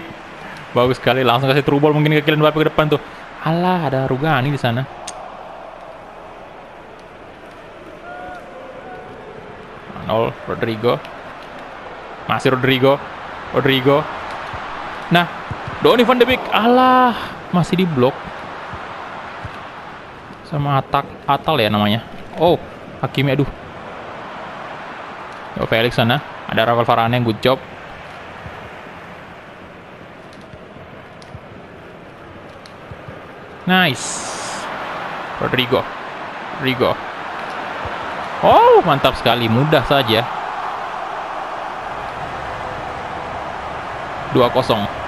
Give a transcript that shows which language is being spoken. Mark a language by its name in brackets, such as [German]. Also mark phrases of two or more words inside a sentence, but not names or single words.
[Indonesian] Bagus sekali, langsung kasih [English] true ball [Indonesian] mungkin ke Kylian Mbappe ke depan tuh. Alah, ada Rugani di sana. Rodrigo. Masih Rodrigo. Nah, Donny van de Beek. Alah, masih diblok sama Atal ya namanya. Oh, Hakimi. Aduh. Yo Felix sana. Ada Rafael Varane, [English] good job. Nice. [Indonesian] Rodrigo. Oh, mantap sekali, mudah saja. 2-0.